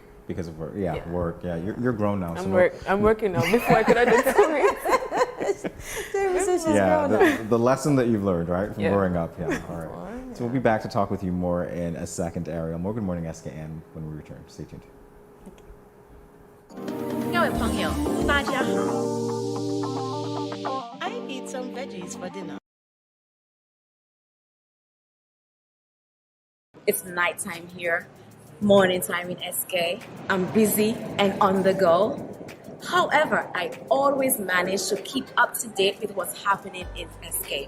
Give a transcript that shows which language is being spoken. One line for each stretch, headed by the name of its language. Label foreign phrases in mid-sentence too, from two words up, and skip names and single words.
English: Because of work. Yeah, work. Yeah, you're grown now. I'm working now. Before I could have done 2 weeks. The lesson that you've learned, right, from growing up. Yeah, all right. So we'll be back to talk with you more in a second, Ariel. More Good Morning SKN when we return. Stay tuned.
Chinese: 各位朋友，大家好。
English: I eat some veggies for dinner. It's nighttime here, morning time in SK. I'm busy and on the go. However, I always manage to keep up to date with what's happening in SK.